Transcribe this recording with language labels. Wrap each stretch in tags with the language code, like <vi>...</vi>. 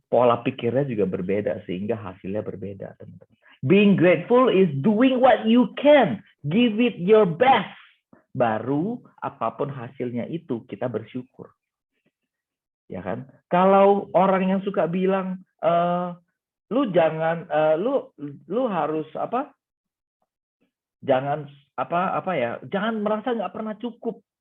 <id>Pola pikirnya juga berbeda sehingga hasilnya berbeda, teman-teman.</id> <en>Being grateful is doing what you can. Give it your best.</en> <id>Baru apapun hasilnya itu kita bersyukur. Ya kan? Kalau orang yang suka bilang lu jangan lu harus apa? Jangan jangan merasa nggak pernah cukup.</id>